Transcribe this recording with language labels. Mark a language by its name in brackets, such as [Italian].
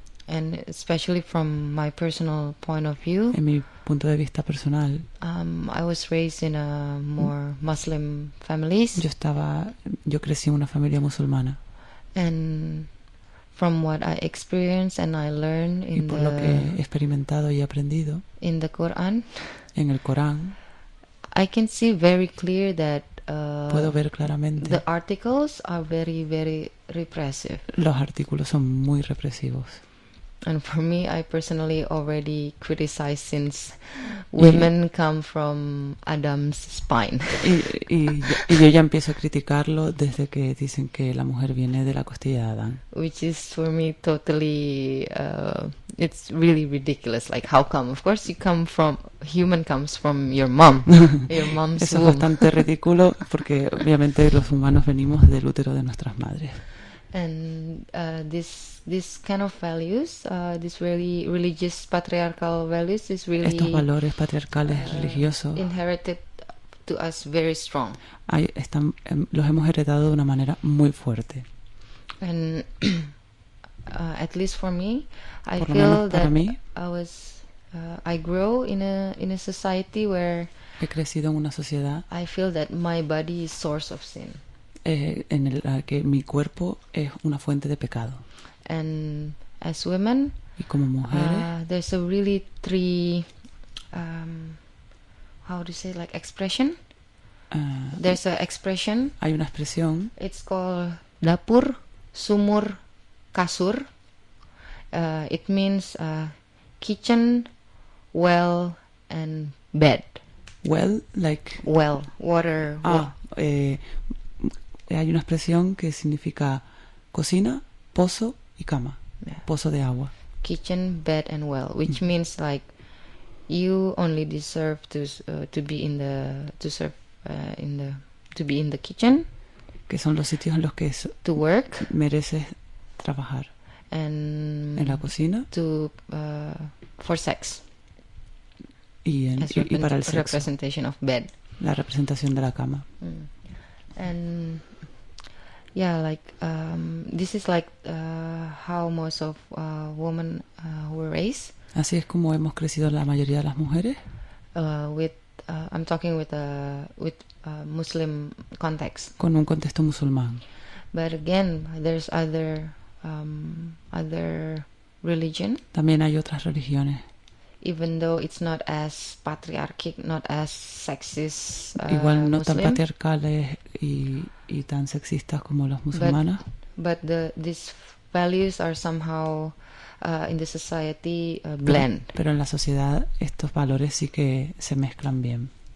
[English] And especially from my personal point of view, [Spanish] en mi punto de vista personal, [English] I was raised in a more Muslim families. [Spanish] Yo crecí en una familia musulmana. [English] And from what I experienced and I learned in [Spanish] y por lo que he experimentado y aprendido [English] in the Quran, [Spanish] en el Corán, [English] I can see very clear that [Spanish] puedo ver claramente [English] the articles are very, very repressive. [Spanish] Los artículos son muy represivos. [English] And for me, I personally already criticized since women come from Adam's spine. [Spanish] Y yo ya empiezo a criticarlo desde que dicen que la mujer viene de la costilla de Adán. [English] Which is for me totally, it's really ridiculous. Like, how come? Of course, human comes from your mom, your mom's womb. [Spanish] Eso es bastante ridículo porque obviamente los humanos venimos del útero de nuestras madres. [English] And this kind of values, this really religious patriarchal values, is really [Spanish] estos valores patriarcales religiosos [English] inherited to us very strong. [Spanish] Los hemos heredado de una manera muy fuerte. [English] And at least for me, I [Spanish] por [English] feel [Spanish] menos para [English] that [Spanish] mí, [English] I was I grow in a society where [Spanish] he crecido en una sociedad. [English] I feel that my body is source of sin. [Spanish] En el que mi cuerpo es una fuente de pecado. [English] And as women, [Spanish] y como mujeres, [English] there's a really three, how do you say, like expression? There's an expression. [Spanish] Hay una expresión. [English] It's called [Indonesian] dapur, sumur, kasur. [English] It means kitchen, well, and bed. Well, like well, water. Ah, [Spanish] Hay una expresión que significa cocina, pozo y cama. Yeah. Pozo de agua. [English] Kitchen, bed and well, which means like you only deserve to be in the kitchen, [Spanish] que son los sitios en los que es, [English] to work, [Spanish] mereces trabajar. [English] And [Spanish] en la cocina [English] for sex. [Spanish] Y para el sexo. [English] Representation of bed. [Spanish] La representación de la cama. [English] And yeah, like this is like how most of women were raised. [Spanish] Así es como hemos crecido la mayoría de las mujeres. [English] I'm talking with a Muslim context. [Spanish] Con un contexto musulmán. [English] But again, there's other other religion. [Spanish] También hay otras religiones. [English] Even though it's not as patriarchal, not as sexist, [Spanish] igual no [English] Muslim, [Spanish] tan patriarcales y tan sexistas como los musulmanes. [English] But these values are somehow in the society blend. [Spanish] Pero en la sociedad estos valores sí que se mezclan bien.